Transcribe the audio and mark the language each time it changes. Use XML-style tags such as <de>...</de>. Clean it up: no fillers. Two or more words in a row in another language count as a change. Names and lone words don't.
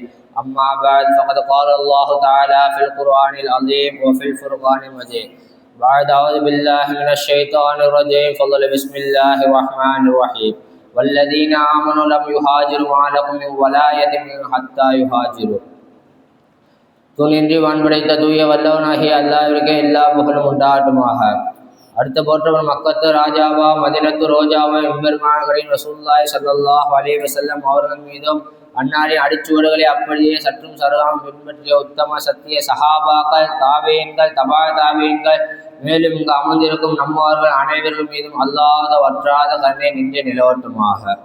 <ar>أما بعد، فقد قال الله تعالى في القرآن العظيم وفي الفرقان المجيد. بعد أعوذ بالله من الشيطان الرجيم، فضل بسم الله الرحمن الرحيم. والذين آمنوا لم يهاجروا ما لكم من ولايتهم حتى يهاجروا.</ar> <ta>துணின்றி வான்படைத்த தூய வல்லவனாகிய அல்லாஹ்விற்கே எல்லா புகழும் உண்டாகட்டுமாக. அடுத்த போற்றவன் மக்கத்து ராஜாவா மதினத்து ரோஜாவா எம்பெருமான்களின்</ta> <ar>رسول الله صلى الله عليه وسلم</ar> <ta>அவர்கள் மீதும் அன்னாரின் அடிச்சுவடுகளை அப்படியே சற்றும் சருகாமல் பின்பற்றிய உத்தம சத்திய சஹாபாக்கள், தாபீன்கள், தபா தாபீன்கள், மேலும் இங்கு அமர்ந்திருக்கும் நம்மவர்கள் அனைவர்கள் மீதும் அல்லாத வற்றாத கருணை நின்று நிலவட்டுமாக.</ta>